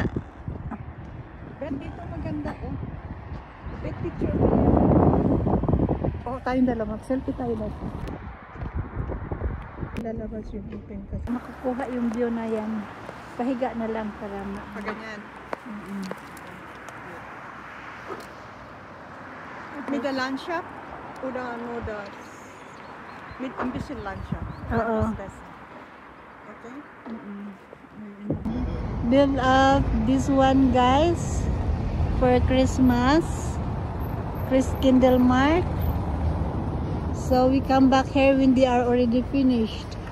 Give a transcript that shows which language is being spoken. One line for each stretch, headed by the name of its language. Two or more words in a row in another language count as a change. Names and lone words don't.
Filipino: Bet, dito maganda oh. Bet, picture mo yan. Oh, tayong dalawa. Selfie tayo dito. Lalabas yung open kasi. makukuha yung view na yan. Pahiga na lang para Paganyan.
German: der Landschaft oder nur das mit ein bisschen Landschaft?
Filipino: Oo.
German: Das ist besser.
English: Okay? Build up this one, guys, for Christmas. Christkindlmark. So we come back here when they are already finished.